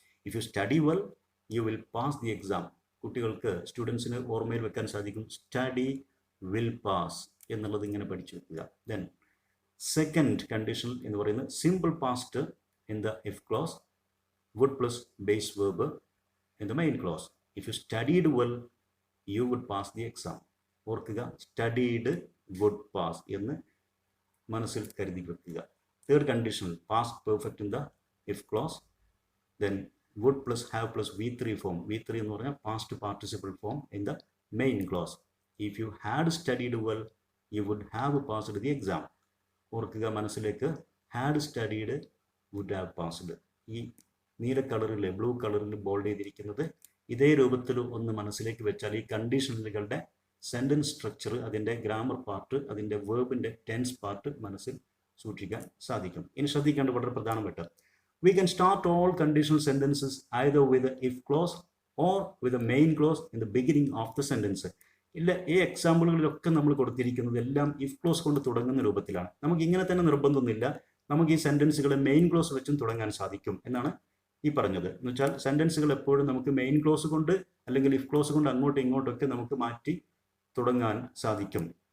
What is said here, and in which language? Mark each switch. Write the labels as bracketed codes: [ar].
[en] If you study well you will pass the exam. [ml] കുട്ടികൾക്ക്, സ്റ്റുഡൻസിന് ഓർമ്മയിൽ വെക്കാൻ സാധിക്കും, സ്റ്റഡി വിൽ പാസ് എന്നുള്ളത് ഇങ്ങനെ പഠിച്ചു വെക്കുക. [en] then second condition [ml] എന്ന് പറയുന്നത് [en] Simple past in the if clause, would plus base verb in the main clause. If you studied well, you would pass the exam. [ml] ഓർക്കുക, സ്റ്റഡീഡ് വുഡ് പാസ് എന്ന് മനസ്സിൽ കരുതി വെക്കുക. [en] Third conditional past perfect in the if clause, then would plus have plus V3 form. V3 [ml] എന്ന് പറഞ്ഞാൽ [en] Past participle form in the main clause. If you had studied well you would have passed the exam. [ml] ഓർക്കുക, മനസ്സിലേക്ക് [en] Had studied would have passed. [ml] ഈ നീല കളറിൽ, blue കളറിൽ bold ചെയ്തിരിക്കുന്നത് ഇതേ രൂപത്തിൽ ഒന്ന് മനസ്സിലേക്ക് വെച്ചാൽ ഈ കണ്ടീഷണലുകളുടെ സെൻറ്റൻസ് സ്ട്രക്ചർ, അതിൻ്റെ ഗ്രാമർ പാർട്ട്, അതിൻ്റെ വേർബിൻ്റെ ടെൻസ് പാർട്ട് മനസ്സിൽ സൂക്ഷിക്കാൻ സാധിക്കും. ഇനി ശ്രദ്ധിക്കേണ്ട വളരെ പ്രധാനപ്പെട്ട, [en] We can start all conditional sentences either with a if clause or with a main clause in the beginning of the sentence. [ml] ഇല്ല, ഈ എക്സാമ്പിളുകളിലൊക്കെ നമ്മൾ കൊടുത്തിരിക്കുന്നത് എല്ലാം ഇഫ് ക്ലോസ് കൊണ്ട് തുടങ്ങുന്ന രൂപത്തിലാണ്. നമുക്ക് ഇങ്ങനെ തന്നെ നിർബന്ധമൊന്നുമില്ല, നമുക്ക് ഈ സെൻറ്റൻസുകളെ മെയിൻ ക്ലോസ് വെച്ചും തുടങ്ങാൻ സാധിക്കും എന്നാണ് ഈ പറഞ്ഞത് എന്ന് വെച്ചാൽ സെൻറ്റൻസുകൾ എപ്പോഴും നമുക്ക് മെയിൻ ക്ലോസ് കൊണ്ട് അല്ലെങ്കിൽ ഇഫ് ക്ലോസ് കൊണ്ട് അങ്ങോട്ടും ഇങ്ങോട്ടൊക്കെ നമുക്ക് മാറ്റി തുടങ്ങാൻ സാധിക്കും.